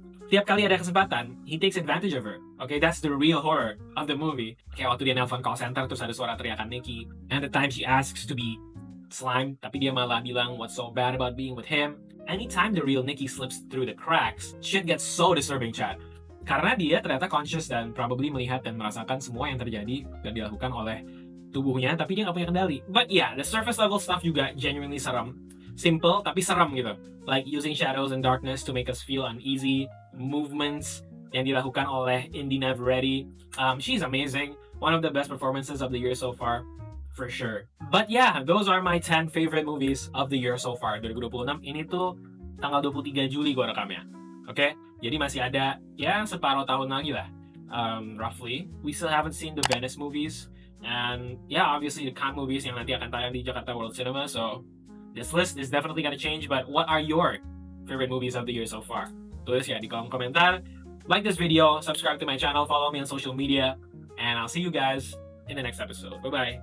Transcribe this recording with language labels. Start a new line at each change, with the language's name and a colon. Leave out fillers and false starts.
Indonesian: Tiap kali ada kesempatan,
English: he takes advantage of her. Okay, that's the real horror of the movie.
Indonesian: Kayak waktu dia nelpon call center terus ada suara teriakan Nikki,
English: and the time she asks to be slimed,
Indonesian: tapi dia malah bilang
English: what's so bad about being with him. Anytime the real Nikki slips through the cracks, shit gets so disturbing, chat.
Indonesian: Karena dia ternyata conscious dan probably melihat dan merasakan semua yang terjadi dan dilakukan oleh tubuhnya, tapi dia nggak punya kendali.
English: But yeah, the surface level stuff juga genuinely serem. Simple,
Indonesian: tapi serem gitu.
English: Like using shadows and darkness to make us feel uneasy. Movements
Indonesian: yang dilakukan oleh
English: Indy Neveready. She's amazing. One of the best performances of the year so far. For sure. But yeah, those are my 10 favorite movies of the year so far.
Indonesian: 2026 ini tuh tanggal 23 Juli gue rekamnya. Oke? Jadi masih ada ya separuh tahun lagi lah.
English: Roughly. We still haven't seen the Venice movies. And yeah, obviously the Cannes movies
Indonesian: yang nanti akan tayang di Jakarta World Cinema.
English: So this list is definitely gonna change. But what are your favorite movies of the year so far?
Indonesian: Tulis ya di kolom komentar.
English: Like this video, subscribe to my channel, follow me on social media. And I'll see you guys in the next episode. Bye-bye.